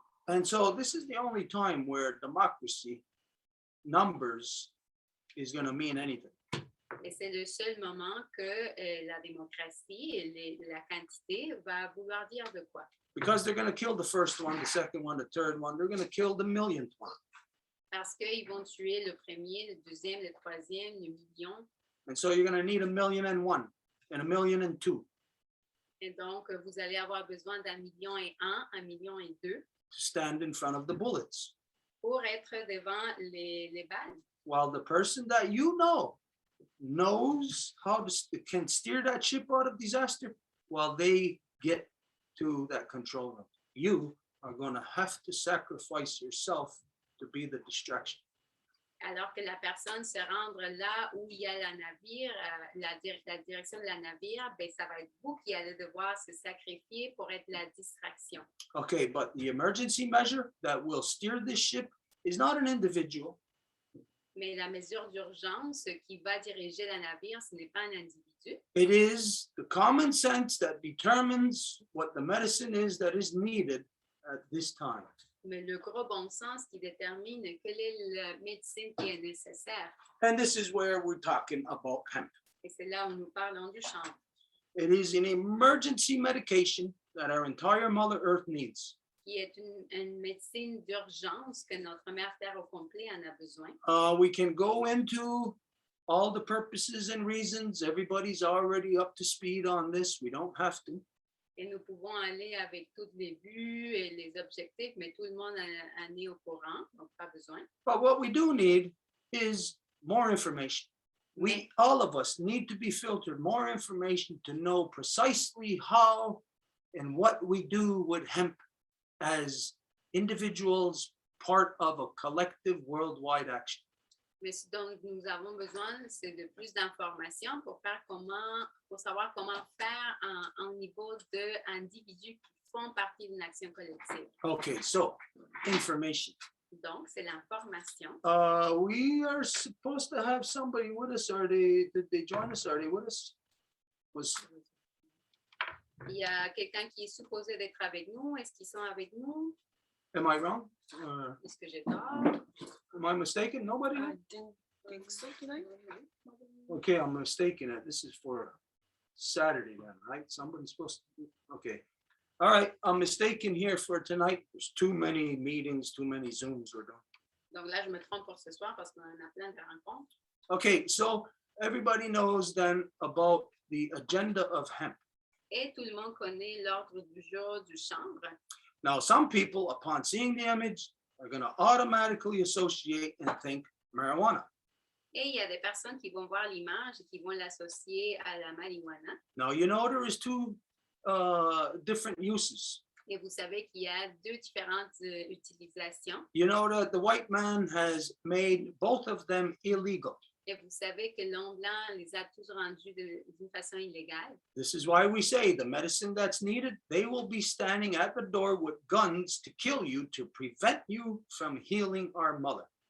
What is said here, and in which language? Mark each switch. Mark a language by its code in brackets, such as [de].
[en] And so this is the only time where democracy, numbers, is going to mean anything. [fr] Et c'est le seul moment que la démocratie et la quantité va vouloir dire de quoi. [en] Because they're going to kill the first one, the second one, the third one. They're going to kill the millionth one. [fr] Parce qu'ils vont tuer le premier, le deuxième, le troisième, le million. [en] And so you're going to need 1,000,001 and 1,000,002 [fr] Et donc, vous allez avoir besoin d'1,1 million, 1,2 million [en] to stand in front of the bullets. [fr] pour être devant les balles. [en] While the person that you know knows how to can steer that ship out of disaster, while they get to that control room, you are going to have to sacrifice yourself to be the distraction. [fr] Alors que la personne se rendre là où il y a la navire, la direction de la navire, ben, ça va être vous qui allez devoir se sacrifier pour être la distraction. [en] Okay, but the emergency measure that will steer this ship is not an individual. [fr] Mais la mesure d'urgence qui va diriger la navire, ce n'est pas un individu. [en] It is the common sense that determines what the medicine is that is needed at this time. [fr] Mais le gros bon sens qui détermine quelle est la médecine qui est nécessaire. [en] And this is where we're talking about hemp. [fr] Et c'est là où nous parlons du chanvre. [en] It is an emergency medication that our entire Mother Earth needs. [fr] Qui est une médecine d'urgence que notre mère Terre au complet en a besoin. [en] We can go into all the purposes and reasons. Everybody's already up to speed on this. We don't have to. [fr] Et nous pouvons aller avec tous les buts et les objectifs, mais tout le monde en est au courant, donc pas besoin. [en] But what we do need is more information. We, all of us, need to be filtered more information to know precisely how and what we do with hemp as individuals, part of a collective worldwide action. [fr] Mais ce dont nous avons besoin, c'est de plus d'informations pour savoir comment faire en niveau d'individus qui font partie d'une action collective. [en] Okay, so information. [fr] Donc, c'est l'information. [en] We are supposed to have somebody with us. Did they join us? Are they with us? [fr] Il y a quelqu'un qui est supposé d'être avec nous. Est-ce qu'ils sont avec nous? [en] Am I wrong? [fr] Est-ce que j'ai tort? [en] Am I mistaken? Nobody? I don't think so tonight. Okay, I'm mistaken. This is for Saturday then, right? Somebody's supposed to. Okay. All right, I'm mistaken here for tonight. There's too many meetings, too many Zooms we're doing. [fr] Donc là, je me trompe pour ce soir parce qu'on en a plein de rencontres. [en] Okay, so everybody knows then about the agenda of hemp. [fr] Et tout le monde connaît l'ordre du jour du chanvre. [en] Now, some people, upon seeing the image, are going to automatically associate and think marijuana. [fr] Et il y a des personnes qui vont voir l'image et qui vont l'associer à la marijuana. [en] Now, you know there is two different uses. [fr] Et vous savez qu'il y a deux différentes utilisations. [en] You know that the white man has made both of them illegal. [fr] Et vous savez que l'homme blanc les a tous rendus d'une façon illégale. [en] This is why we say the medicine that's needed, they will be standing at the door with guns to kill you, to prevent you from healing our mother.